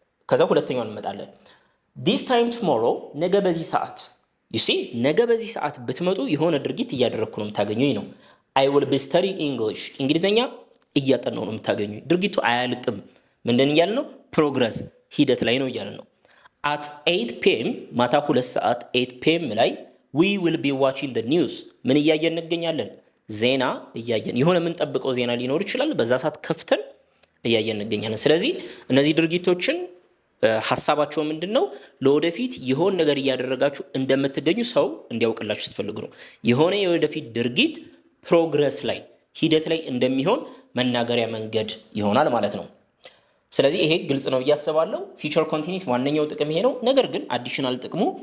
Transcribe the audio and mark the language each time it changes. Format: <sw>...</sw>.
<am>ከዛ ሁለተኛውን እንመጣለን።</am> <en>this time tomorrow</en> <am>ነገ በዚህ ሰዓት</am> <en>you see</en> <am>ነገ በዚህ ሰዓት ብትመጡ የሆነ ድርጊት እያደረኩ ነው የምታገኙኝ ነው።</am> <en>I will be studying English</en> <am>እንግሊዘኛ እያጠናው ነው የምታገኙኝ። ድርጊቱ አያልቅም፣ ምንድን እያልን ነው? ፕሮግረስ ሂደት ላይ ነው እያልን ነው።</am> <en>at 8 p.m.</en> <am>ማታ 2 ሰዓት 8 p.m.</am> <en>ላይ we will be watching the news</en> <am>ምን እያየን እንገኛለን? ዜና እያየን የሆነ የምንጠብቀው ዜና ሊኖር ይችላል። በዛ ሰዓት ከፍተን እያየን እንገኛለን። ስለዚህ እነዚህ ድርጊቶችን ሐሳባቸው ምንድነው? ለወደፊት የሆነ ነገር እያደረጋችሁ እንደምትገኙ ሰው እንዲያውቅላችሁ ስትፈልጉ ነው። የሆነ የወደፊት ድርጊት ፕሮግረስ ላይ ሂደት ላይ እንደሚሆን መናገሪያ መንገድ ይሆናል ማለት ነው። ስለዚህ ይሄ ግልጽ ነው ብዬ አስባለሁ። ፊውቸር ኮንቲኒስ ዋነኛው ጥቅም ይሄ ነው። ነገር ግን አዲሽናል ጥቅሙ</am>